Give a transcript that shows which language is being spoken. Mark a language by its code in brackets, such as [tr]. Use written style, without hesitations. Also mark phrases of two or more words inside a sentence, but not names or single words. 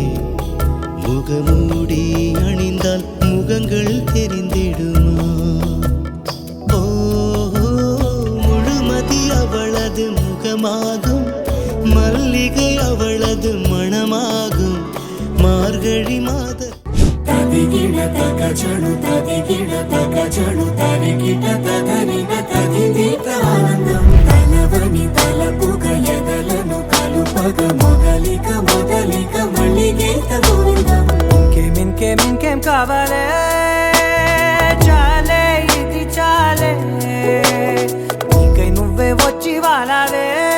[ta] முகமூடி அணிந்தால் முகங்கள் தெரிந்திடுமா? ஓ, முழுமதி அவளது முகமாகும், மல்லிகை அவளது மணமாகும். மார்கழி மாத [te] తదిగిడ తగజడు తదిగిడ తగజడు తరిగిట తగనిన తదిదీత ఆనందం. తలవని తలపుగ ఎదలను కలుపగ మొదలిక మొదలిక మళ్ళీగీత గోవిందం. ఇంకేం కావాలే? చాలే ఇది చాలే, నీకై నువ్వే వచ్చి వాలావే.